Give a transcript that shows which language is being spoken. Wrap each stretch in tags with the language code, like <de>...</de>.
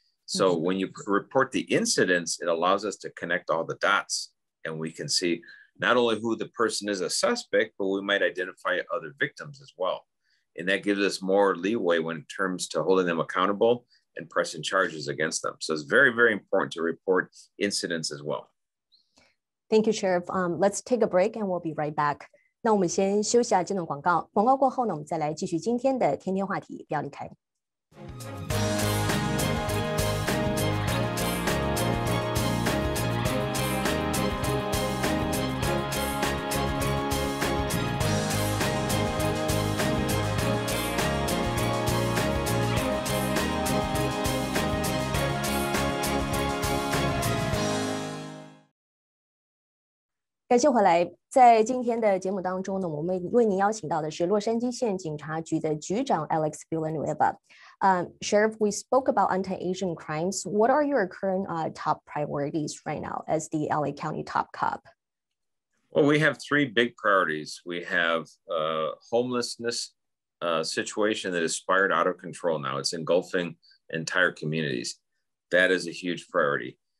<en>So when you report the incidents, it allows us to connect all the dots, and we can see not only who the person is a suspect, but we might identify other victims as well. And that gives us more leeway when it comes to holding them accountable and pressing charges against them. So it's very, very important to report incidents as well. Thank you, Sheriff. Let's take a break and we'll be right back.</en> <zh>那我们先休息下这段广告，广告过后呢，我们再来继续今天的天天话题，不要离开。感谢回来，在今天的节目当中呢，我们为您邀请到的是洛杉矶县警察局的局长 Alex Villanueva.</zh> <en>Sheriff, we spoke about anti-Asian crimes. What are your current top priorities right now as the LA County top cop? Well, we have 3 big priorities. We have homelessness situation that has spiraled out of control now. It's engulfing entire communities. That is a huge priority.</en>